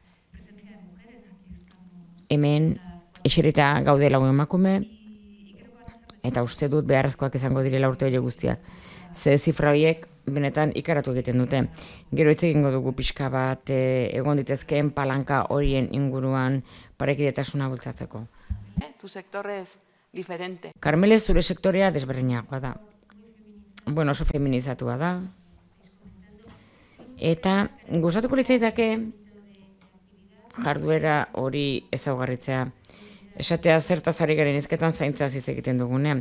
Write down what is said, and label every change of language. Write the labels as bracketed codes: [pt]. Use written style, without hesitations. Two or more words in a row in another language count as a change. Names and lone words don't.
[eu] Hemen eserita gaude lau emakume, eta uste dut beharrezkoak izango direla urte hori guztiak. Ze zifra horiek benetan ikaratu egiten dute. Gero hitz egingo dugu pixka bat egon ditezkeen palanka horien inguruan parekidetasuna bultzatzeko. [es] Tu sector es diferente. [eu] Karmele, zure sektorea desberdinagoa da. Bueno, oso feminizatua da. Eta gustatuko litzaidake jarduera hori ezaugarritzea. Esatea zertaz ari garen hizketan zaintza hitz egiten dugunean.